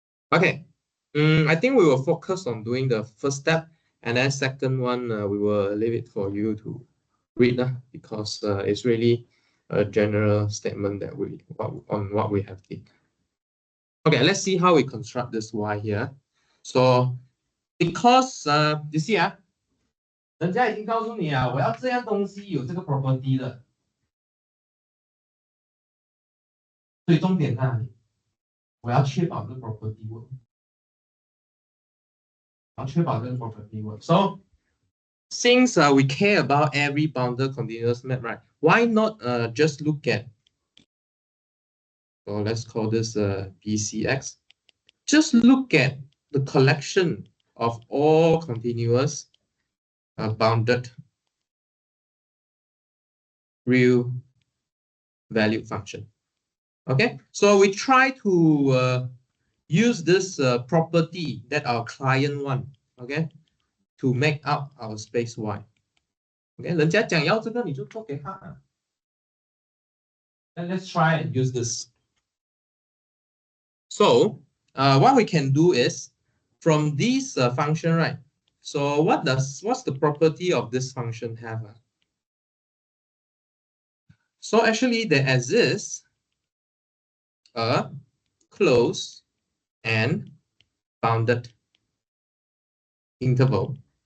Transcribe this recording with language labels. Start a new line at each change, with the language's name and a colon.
English: Okay, I think we will focus on doing the first step, and then second one we will leave it for you to read because it's really a general statement that on what we have did. Okay, let's see how we construct this Y here. So because you see
Chinese: 人家已经告诉你我要这样东西有这个 property 的，所以重点在哪里？我要确保这个 property work。
English: I'll check about this property work. So since we care about every bounded continuous map, right? Why not just look at, so let's call this BCX. Just look at the collection of all continuous bounded real valued function. Okay, so we try to use this property that our client want, okay, to make up our space Y.
Chinese: Okay, 人家讲要这个你就做给他。
English: And let's try and use this. So what we can do is from this function, right? So what's the property of this function have? So actually there exists a closed and bounded interval.